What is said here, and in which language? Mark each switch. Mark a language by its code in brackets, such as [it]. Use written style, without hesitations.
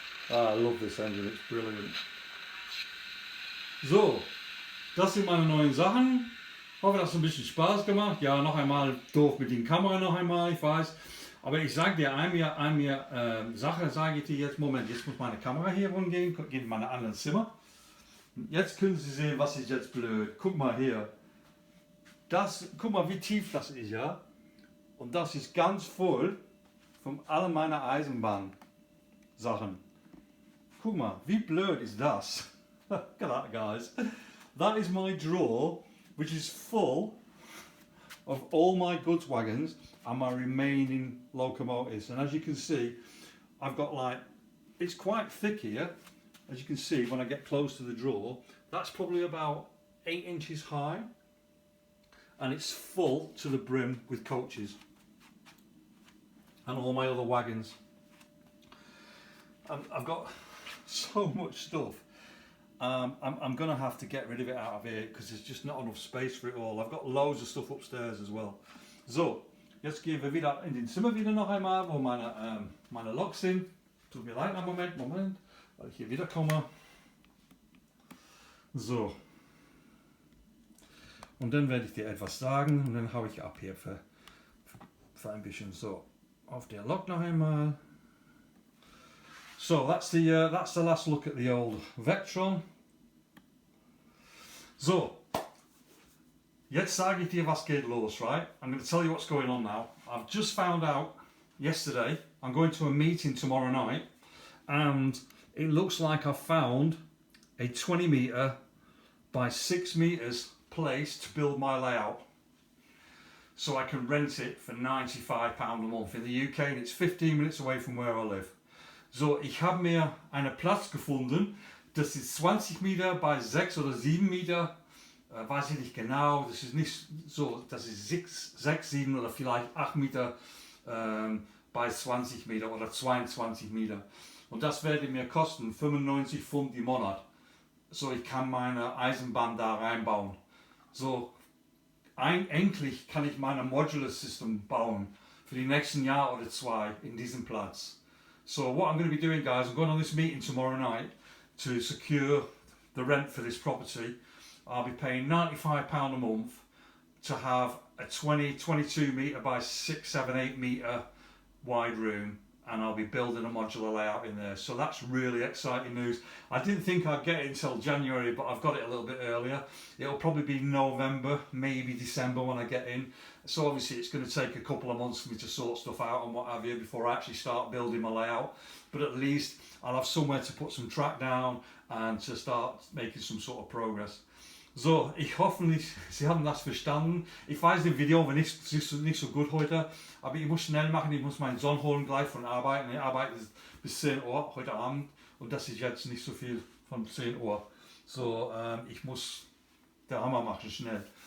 [en] I love this engine, it's brilliant. [de] So, das sind meine neuen Sachen. Ich hoffe, das hat ein bisschen Spaß gemacht. Ja, noch einmal doof mit den Kamera noch einmal, ich weiß. Aber ich sage dir eine Sache, sage ich dir jetzt, Moment, jetzt muss meine Kamera hier rumgehen, geht in meine anderen Zimmer. Jetzt können Sie sehen, was ist jetzt blöd. Guck mal hier. Guck mal, wie tief das ist, ja. Und das ist ganz voll von all meiner Eisenbahn-Sachen. Guck mal, wie blöd ist das? [en] Look at that, guys. That is my drawer, which is full of all my goods wagons and my remaining locomotives. And as you can see, I've got like, it's quite thick here. As you can see, when I get close to the drawer, that's probably about 8 inches high. And it's full to the brim with coaches. And all my other wagons. I've got so much stuff. I'm going to have to get rid of it out of here because there's just not enough space for it all. I've got loads of stuff upstairs as well. [de] So, jetzt gehen wir wieder in den Zimmer wieder noch einmal, wo meine Loks sind. Tut mir leid, einen Moment, weil ich hier wieder komme. So. Und dann werde ich dir etwas sagen und dann hau ich ab hier für ein bisschen. So, auf der Lok noch einmal. [en] So that's the last look at the old Vectron. [de] So, jetzt sage ich dir, was geht los, right? [en] I'm going to tell you what's going on now. I've just found out yesterday, I'm going to a meeting tomorrow night, and it looks like I've found a 20 metre by 6 metres place to build my layout. So I can rent it for £95 a month in the UK, and it's 15 minutes away from where I live. [de] So, ich habe mir einen Platz gefunden, das ist 20 Meter bei 6 oder 7 Meter, weiß ich nicht genau, das ist nicht so, das ist 6, 7 oder vielleicht 8 Meter bei 20 Meter oder 22 Meter. Und das werde mir kosten 95 Pfund im Monat. So, ich kann meine Eisenbahn da reinbauen. So, endlich kann ich meine Modular System bauen für die nächsten Jahr oder 2 in diesem Platz. [en] So what I'm going to be doing, guys, I'm going on this meeting tomorrow night to secure the rent for this property. I'll be paying £95 a month to have a 22 metre by 6, 7, 8 metre wide room, and I'll be building a modular layout in there. So that's really exciting news. I didn't think I'd get it until January, but I've got it a little bit earlier. It'll probably be November, maybe December when I get in. So obviously it's going to take a couple of months for me to sort stuff out and what have you before I actually start building my layout. But at least I'll have somewhere to put some track down and to start making some sort of progress. [de] So, ich hoffe, Sie haben das verstanden. Ich weiß, das Video war nicht so gut heute, aber ich muss schnell machen, ich muss meinen Sohn holen gleich von Arbeit. Er arbeitet bis 10 Uhr heute Abend und das ist jetzt nicht so viel von 10 Uhr. So, ich muss der Hammer machen, schnell.